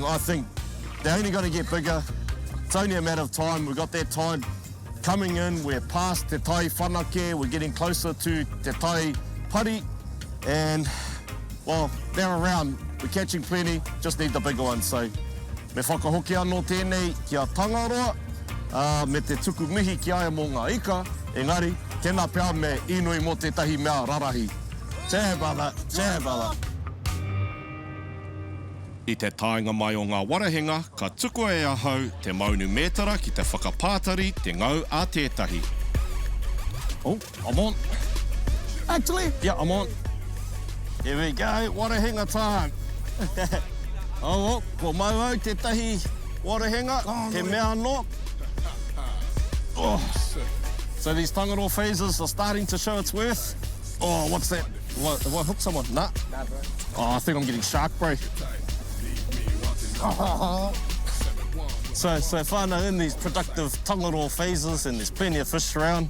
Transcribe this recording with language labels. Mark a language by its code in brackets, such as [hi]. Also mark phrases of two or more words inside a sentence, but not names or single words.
[en] I think they're only going to get bigger. It's only a matter of time. We've got that tide coming in. We're past Te Tai Whanake. We're getting closer to Te Tai Pari. And, well, they're around. We're catching plenty. Just need the bigger ones. So, [mi] me whakahoki anō tēnei kia Tangaroa. Me te tuku mihi ki aia mō ngā ika. Engari, tēnā pēr me inui mō tētahi mea rarahi. [en] Cheer, brother. Cheer, brother. [mi] I te tāinga mai o ngā warehenga, ka tuku e ahau te maunu mētara ki te whakapātari te ngau a tētahi. [en] Oh, I'm on. Actually, Yeah, I'm on. Here we go. Warehenga time. [mi] Oh, ko mau au tētahi warehenga, he mea anō. Oh. [en] So these Tangaroa phases are starting to show its worth. Oh, what's that? Have I hooked someone? Nah. Oh, I think I'm getting shark, bro. So whānau, in these productive Tangaroa phases, and there's plenty of fish around.